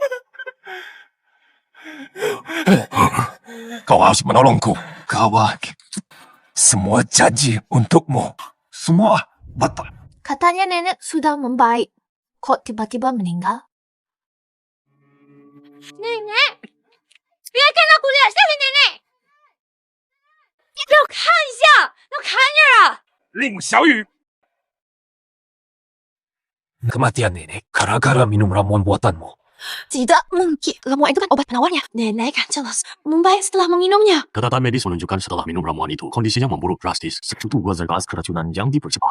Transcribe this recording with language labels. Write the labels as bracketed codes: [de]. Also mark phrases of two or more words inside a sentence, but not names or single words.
[id] Kau harus menolongku. Kawan. Semua janji untukmu. Semua batal. Katanya nenek sudah membaik. Kok tiba-tiba meninggal? Nenek! Biarkan aku lihat sekali, nenek! [zh] 让我看一下！让我看一下啊！ [id] Ling Xiaoyu. Kematian nenek gara-gara minum ramuan buatanmu. Tidak mungkin. Ramuan itu kan obat penawarnya. Nenek kan jelas membaik setelah meminumnya. Catatan medis menunjukkan setelah minum ramuan itu, kondisinya memburuk drastis. Sekutu gazar gas keracunan yang dipercepat.